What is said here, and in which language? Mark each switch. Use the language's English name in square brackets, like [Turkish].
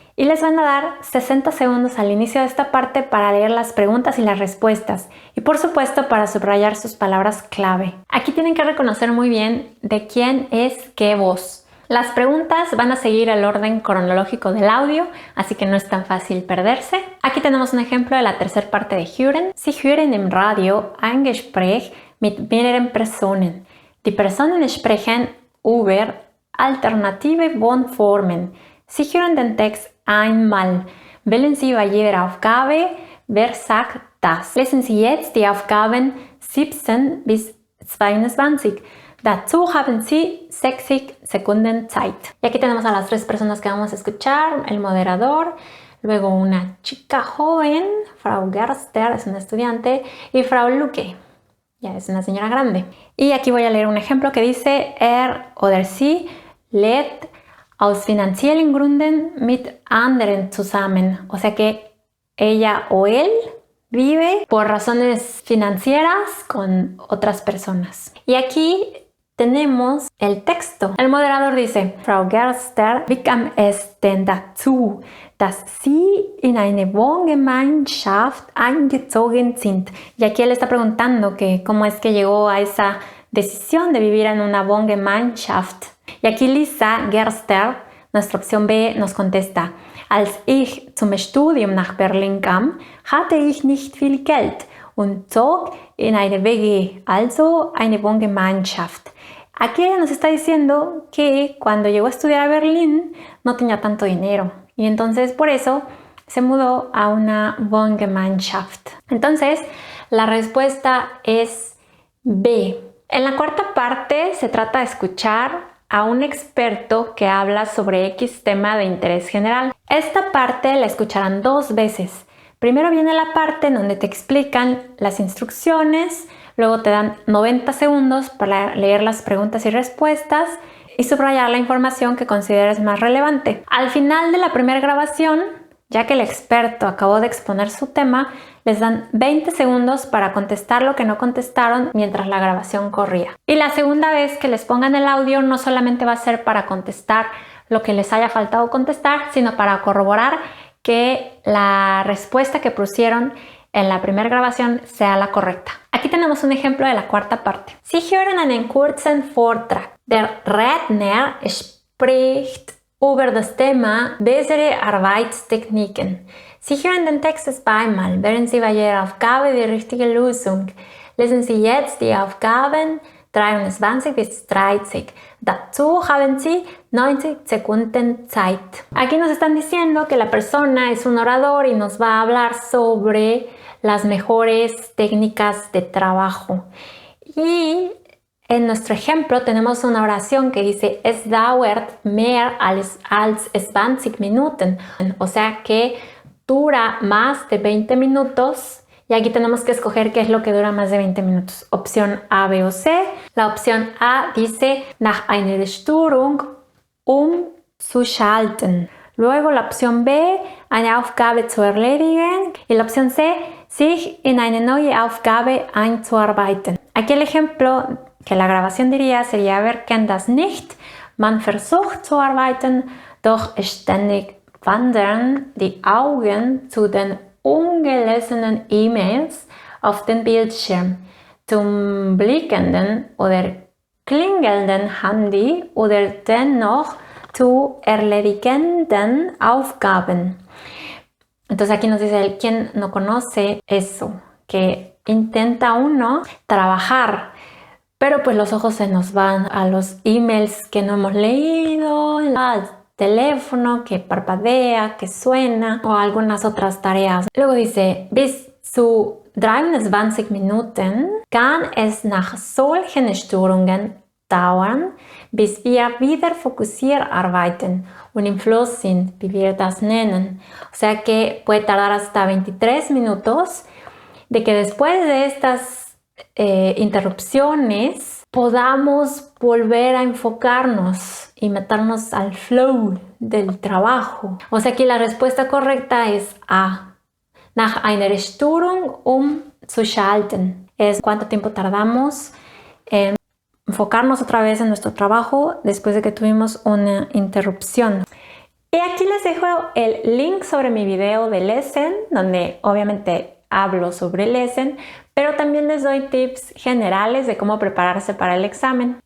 [Spanish] Y les van a dar 60 segundos al inicio de esta parte para leer las preguntas y las respuestas. Y por supuesto para subrayar sus palabras clave. Aquí tienen que reconocer muy bien de quién es qué voz. Las preguntas van a seguir el orden cronológico del audio, así que no es tan fácil perderse. Aquí tenemos un ejemplo de la tercera parte de Hören. [German] Sie hören im Radio ein Gespräch mit mehreren Personen. Die Personen sprechen über alternative Wohnformen. Sie hören den Text einmal. Wählen Sie bei jeder Aufgabe, wer sagt das. Lesen Sie jetzt die Aufgaben 17 bis 22. Dazu haben Sie 60 Sekunden Zeit. [Spanish] Y aquí tenemos a las 3 personas que vamos a escuchar, el moderador, luego una chica joven, Frau Gerster, es una estudiante, y Frau Lucke, ya es una señora grande. Y aquí voy a leer un ejemplo que dice, [German] oder sie lebt aus finanziellen Gründen mit anderen zusammen. [Spanish] O sea que ella o él vive por razones financieras con otras personas. Y aquí tenemos el texto. El moderador dice, [German] Frau Gerster, wie kam es denn dazu, dass Sie in eine Wohngemeinschaft eingezogen sind? [Spanish] Y aquí él está preguntando que cómo es que llegó a esa decisión de vivir en una Wohngemeinschaft. Y aquí Lisa Gerster, nuestra opción B, nos contesta, [German] als ich zum Studium nach Berlin kam, hatte ich nicht viel Geld und zog in eine WG, also eine Wohngemeinschaft. [Spanish] Aquí ella nos está diciendo que cuando llegó a estudiar a Berlín no tenía tanto dinero y entonces por eso se mudó a una Wohngemeinschaft. Entonces, La respuesta es B. En la cuarta parte se trata de escuchar a un experto que habla sobre X tema de interés general. Esta parte la escucharán 2 veces. Primero viene la parte en donde te explican las instrucciones, luego te dan 90 segundos para leer las preguntas y respuestas y subrayar la información que consideres más relevante. Al final de la primera grabación, ya que el experto acabó de exponer su tema, les dan 20 segundos para contestar lo que no contestaron mientras la grabación corría. Y la segunda vez que les pongan el audio no solamente va a ser para contestar lo que les haya faltado contestar, sino para corroborar que la respuesta que pusieron en la primera grabación sea la correcta. Aquí tenemos un ejemplo de la cuarta parte. [German] Sie hören einen kurzen Vortrag. Der Redner spricht über das Thema bessere Arbeitstechniken. Sie hören den Text zweimal. Wählen Sie bei Ihrer Aufgabe die richtige Lösung. Lesen Sie jetzt die Aufgaben 23 bis 30. Dazu haben Sie 90 Sekunden Zeit. [Spanish] Aquí nos están diciendo que la persona es un orador y nos va a hablar sobre las mejores técnicas de trabajo. Y en nuestro ejemplo tenemos una oración que dice [German] Es dauert mehr als 20 Minuten. [Spanish] O sea que dura más de 20 minutos. Y aquí tenemos que escoger qué es lo que dura más de 20 minutos. Opción A, B o C. La opción A dice [German] nach einer Störung zu schalten. [Spanish] Luego la opción B, [German] eine Aufgabe zu erledigen. [Spanish] Y la opción C, [German] sich in eine neue Aufgabe einzuarbeiten. [Spanish] Aquí el ejemplo que la grabación diría sería [German] wir kennen das nicht. Man versucht zu arbeiten, doch ständig wandern die Augen zu den ungelesenen E-Mails auf den Bildschirm, zum blickenden oder klingelnden Handy oder dennoch zu erledigenden Aufgaben. [Spanish] Entonces aquí nos dice quien no conoce eso, que intenta uno trabajar, pero pues los ojos se nos van a los emails que no hemos leído, al teléfono que parpadea, que suena o algunas otras tareas. Luego dice, [German] bis zu 23 Minuten kann es nach solchen Störungen dauern, bis wir wieder fokussiert arbeiten und im Fluss sind, wie wir das nennen. [Spanish] O sea que puede tardar hasta 23 minutos de que después de estas interrupciones podamos volver a enfocarnos y meternos al flow del trabajo. O sea que la respuesta correcta es A. [German] Nach einer Störung zu schalten. [Spanish] Es cuánto tiempo tardamos en enfocarnos otra vez en nuestro trabajo después de que tuvimos una interrupción. Y aquí les dejo el link sobre mi video de Lesson, donde obviamente hablo sobre Lesson, pero también les doy tips generales de cómo prepararse para el examen.